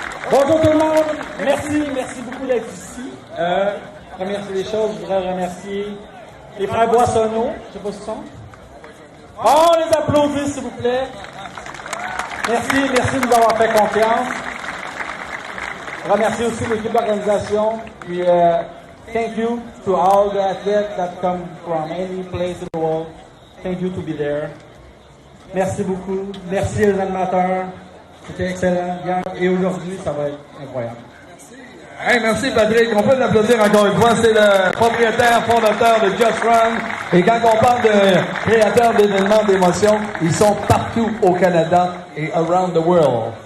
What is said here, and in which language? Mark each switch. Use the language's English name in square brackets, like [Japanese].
[French] Bonjour tout le monde, merci beaucoup d'être ici. Première des choses, je voudrais remercier les frères Boissonneau, je sais pas ce sont. On les applaudit s'il vous plaît. Merci de nous avoir fait confiance. Je remercie aussi l'équipe d'organisation. [English] Puis, thank you to all the athletes that come from any place in the world. Thank you to be there. [French] Merci beaucoup. Merci aux animateurs. C'était excellent hier et aujourd'hui, ça va être incroyable. Hey, merci Patrick. On peut l'applaudir encore une fois. C'est le propriétaire, fondateur de Just Run. Et quand on parle de créateurs d'événements d'émotions, ils sont partout au Canada et [English] around the world.